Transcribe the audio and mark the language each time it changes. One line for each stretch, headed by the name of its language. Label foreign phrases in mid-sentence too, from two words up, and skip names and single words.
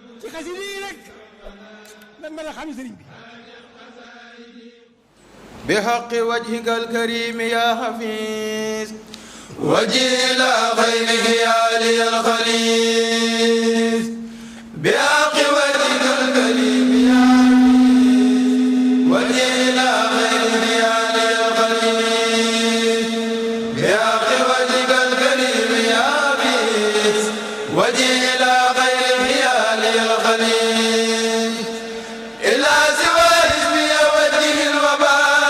Wolof: xasida yi rek lan mën a xam sëriñ bi.
Arabic: بحق وجهك الكريم يا حفيظ وجيل خيره علي الخليل بحق وجهك الكريم يا حفيظ وجيل خيره علي الخليل بحق وجهك الكريم يا حفيظ وجيل خيره علي الخليل إلا سوى اسمي وجه الوباء